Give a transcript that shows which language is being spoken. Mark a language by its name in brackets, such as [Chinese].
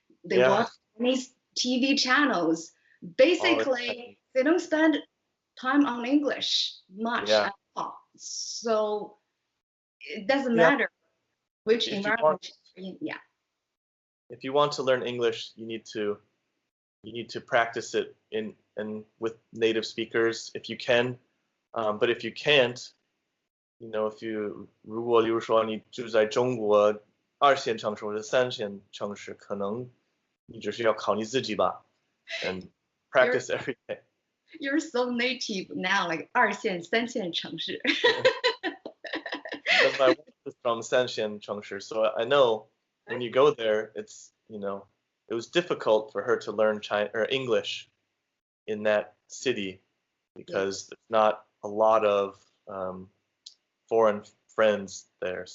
[English] They watch Chinese TV channels. Basically, they don't spend time on English much at all. So it doesn't matter which environment you're in. Yeah. If you want to learn English, you need to practice it in with native speakers if you can. But if you can't, if you [Chinese] 如果比如说你住在中国2线城市或者3线城市，可能你只是要靠你自己吧 [English] and practice every day. You're so native now, like [Chinese] 2线、3线城市。 [English] Because my wife is from 3线城市, so I know when you go there, it's it was difficult for her to learn English in that city because there's not a lot of foreign friends there.